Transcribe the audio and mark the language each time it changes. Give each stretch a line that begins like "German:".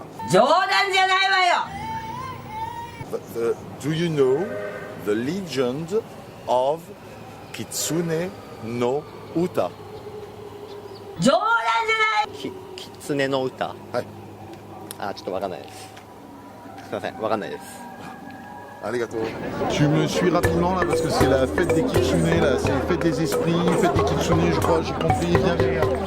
Japanese: 冗談じゃないわよ。
English: Do you know the legend of Kitsune no Uta?
Japanese: 冗談じゃない。キツネの歌。はい。ちょっとわかんないです。すいません、わかんないです。 Arigato.
French: Tu me suis rapidement là parce que c'est la fête des kitsune là, c'est la fête des esprits, fête des kitsune, je crois, j'ai compris, viens derrière.